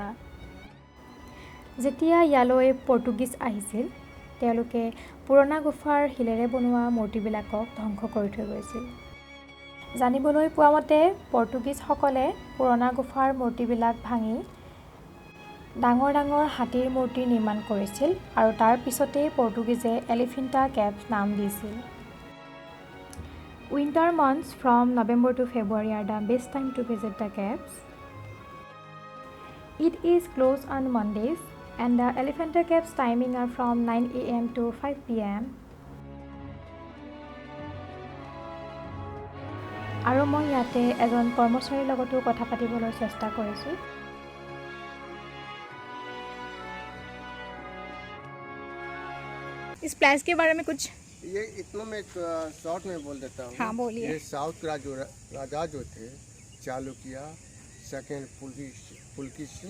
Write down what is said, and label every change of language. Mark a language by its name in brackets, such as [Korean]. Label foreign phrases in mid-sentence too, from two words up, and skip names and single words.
[Assamese] যেতিয়া ইয়ালৈ পৰ্তুগীজ আহিছিল, তেওঁলোকে পুৰণা গুফাৰ শিলেৰে বনোৱা মূৰ্তিবিলাকক ধ্বংস কৰি থৈ গৈছিল। জানিবলৈ পোৱা মতে পৰ্তুগীজসকলে পুৰণা গুফাৰ মূৰ্তিবিলাক ভাঙি ডাঙৰ ডাঙৰ হাতীৰ মূৰ্তি নিৰ্মাণ কৰিছিল আৰু তাৰ পিছতেই পৰ্তুগীজে এলিফেণ্টা কেভ নাম দিছিল। [English] Winter months from November to February are the best time to visit the caves. It is closed on Mondays and the Elephanta Caves timing are from 9 a.m. to 5 p.m. [Assamese] আৰু মই ইয়াতে এজন কৰ্মচাৰীৰ লগতো কথা পাতিবলৈ চেষ্টা কৰিছোঁ। [Hindi] इस प्लेस के बारे में कुछ ये इतना मैं शॉर्ट में बोल देता हूँ। हाँ, बोलिए। ये साउथ का जो राजा जो थे, चालुक्य, सेकेंड पुलकी सिंह,